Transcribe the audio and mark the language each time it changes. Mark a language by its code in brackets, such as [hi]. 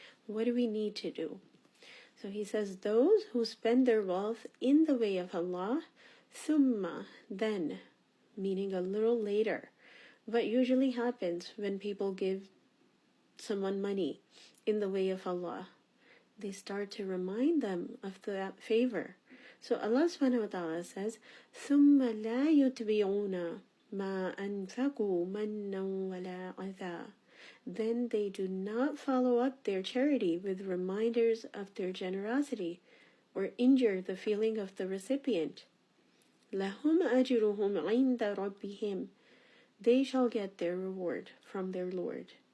[en] What do we need to do? So He says, those who spend their wealth in the way of Allah, thumma, then, meaning a little later. What usually happens when people give someone money in the way of Allah? they start to remind them of that favor. So Allah subhanahu wa ta'ala says, [ar] ثُمَّ لَا يُتْبِعُونَ مَا أَنفَقُوا مَنًّا وَلَا عَذَى. [en] Then they do not follow up their charity with reminders of their generosity or injure the feeling of the recipient. [ar] لَهُمْ أَجْرُهُمْ عِنْدَ رَبِّهِمْ. [en] They shall get their reward from their Lord.